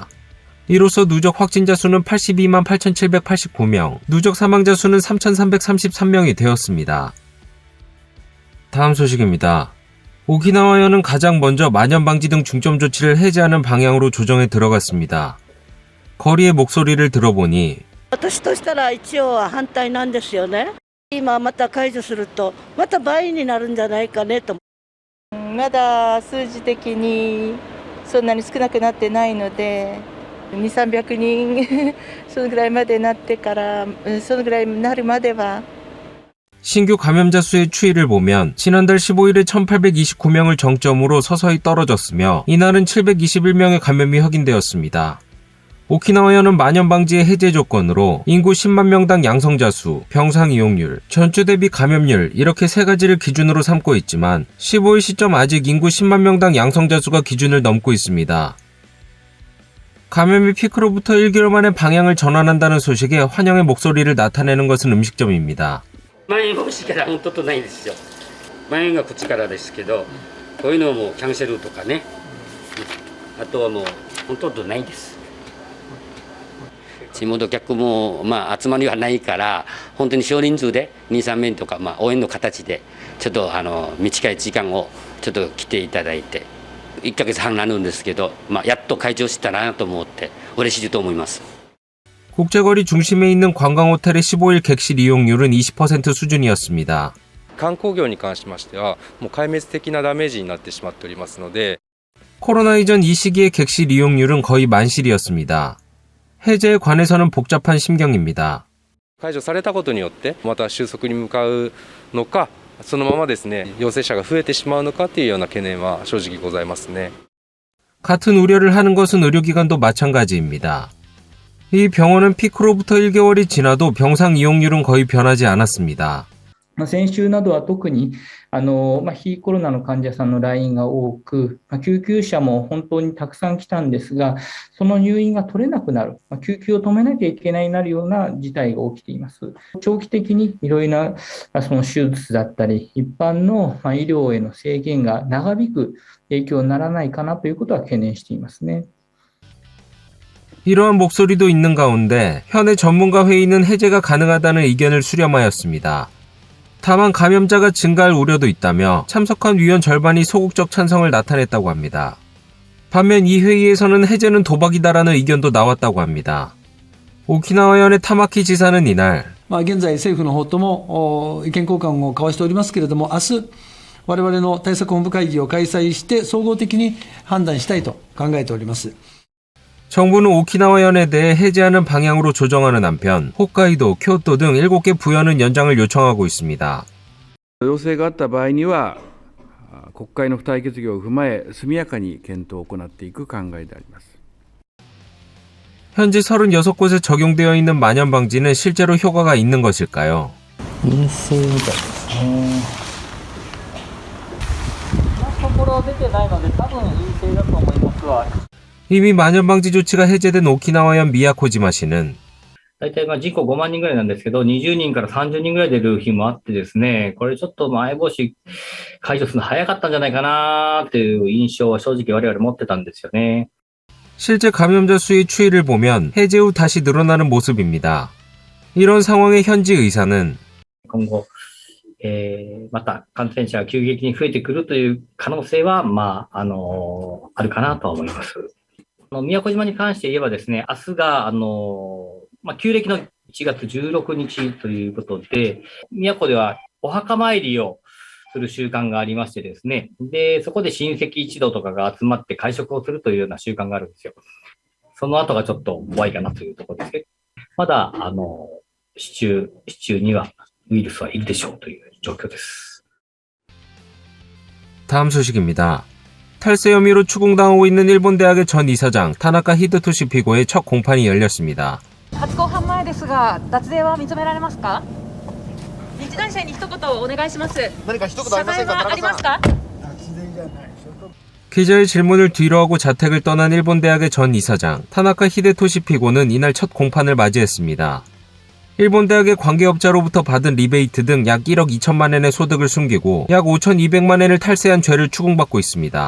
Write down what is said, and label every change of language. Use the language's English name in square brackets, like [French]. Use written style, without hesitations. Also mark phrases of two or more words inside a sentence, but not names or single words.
[Korean] 이로써 누적 확진자 수는 82만 8,789명, 누적 사망자 수는 3,333명이 되었습니다. 다음 소식입니다. 오키나와현은 가장 먼저 만연방지 등 중점 조치를 해제하는 방향으로 조정에 들어갔습니다. 거리의 목소리를 들어보니 [Japanese] 私としたら一応は反対なんですよね。今また解除するとまた倍になるんじゃないかねと。まだ数字的にそんなに少なくなってないので、2、300人そのぐらいまでなってからそのぐらいになるまでは [Korean] 신규 감염자 수의 추이를 보면 지난달 15일에 1,829명을 정점으로 서서히 떨어졌으며 이날은 721명의 감염이 확인되었습니다. 오키나와현은 만연방지의 해제 조건으로 인구 10만 명당 양성자 수, 병상 이용률, 전주 대비 감염률 이렇게 세 가지를 기준으로 삼고 있지만 15일 시점 아직 인구 10만 명당 양성자 수가 기준을 넘고 있습니다. 감염이 피크로부터 1개월 만에 방향을 전환한다는 소식에 환영의 목소리를 나타내는 것은 음식점입니다. [Japanese] まん延防止から本当とないですよ。まん延がこっちからですけど、こういうのもキャンセルとかね、あとはもう本当とないです。地元客も集まりはないから、本当に少人数で2、3名とか応援の形でちょっと短い時間をちょっと来ていただいて、1ヶ月半なるんですけど、やっと解除したなと思って嬉しいと思います。 [Korean] 국제거리 중심에 있는 관광호텔의 15일 객실 이용률은 20% 수준이었습니다. [Japanese] 観光業に関しましてはもう壊滅的なダメージになってしまっておりますので [Korean] 코로나 이전 이 시기의 객실 이용률은 거의 만실이었습니다. 해제에 관해서는 복잡한 심경입니다. [Japanese] 解除されたことによってまた収束に向かうのかそのままですね陽性者が増えてしまうのかというような懸念は正直ございますね. [Korean] 같은 우려를 하는 것은 의료기관도 마찬가지입니다. 이 병원은 피크로부터 1개월이 지나도 병상 이용률은 거의 변하지 않았습니다. [Japanese] 先週などは特に非コロナの患者さんの来院が多く、救急車も本当にたくさん来たんですが、その入院が取れなくなる、救急を止めなきゃいけないなるような事態が起きています。長期的にいろいろなその手術だったり、一般の医療への制限が長引く影響にならないかなということは懸念していますね。 [Korean] 이러한 목소리도 있는 가운데 현의 전문가 회의는 해제가 가능하다는 의견을 수렴하였습니다. 다만 감염자가 증가할 우려도 있다며 참석한 위원 절반이 소극적 찬성을 나타냈다고 합니다. 반면 이 회의에서는 해제는 도박이다라는 의견도 나왔다고 합니다. 오키나와현의 타마키 지사는 이날 [Japanese] 現在政府の方とも意見交換を交わしておりますけれども、明日我々の対策本部会議を開催して総合的に判断したいと考えております。 [Korean] 정부는 오키나와현에 대해 해제하는 방향으로 조정하는 한편 홋카이도, 교토 등 7개 부여는 연장을 요청하고 있습니다. [Japanese] 要請があった場合には国会の付帯決議を踏まえ速やかに検討を行っていく考えであります. [Korean] 현지 36곳에 적용되어 있는 만연방지는 실제로 효과가 있는 것일까요? [Japanese] 陰性みたいですね。ところは出てないので多分陰性だと思いますわ。 [Korean] 이미 만연방지 조치가 해제된 오키나와현 미야코지마시는 [Japanese] 大体人口5万人ぐらいなんですけど、20人から30人ぐらい出る日もあってですね、これちょっとまん延防止解除するの早かったんじゃないかなっていう印象は正直我々持ってたんですよね。 [Korean] 실제 감염자 수의 추이를 보면 해제 후 다시 늘어나는 모습입니다. 이런 상황에 현지 의사는 [Japanese] 今後、また感染者が急激に増えてくるという可能性は、あるかなとは思います。宮古島に関して言えばですね、明日が、旧暦の1月16日ということで、宮古ではお墓参りをする習慣がありましてですね、で、そこで親戚一同とかが集まって会食をするというような習慣があるんですよ。その後がちょっと怖いかなというところですけど、まだ、市中にはウイルスはいるでしょうという状況です。 [Korean] 다음 소식입니다. 탈세 혐의로 추궁당하고 있는 일본 대학의 전 이사장 타나카 히데토시 피고의 첫 공판이 열렸습니다. [Japanese] 初公判前ですが、脱税は認められますか？日大生に一言お願いします。何か一言ありませんか？謝罪はありますか？ [Korean] 기자의 질문을 뒤로하고 자택을 떠난 일본 대학의 전 이사장 타나카 히데토시 피고는 이날 첫 공판을 맞이했습니다. 일본 대학의 관계업자로부터 받은 리베이트 등 약 1억 2천만 엔의 소득을 숨기고 약 5,200만 엔을 탈세한 죄를 추궁받고 있습니다.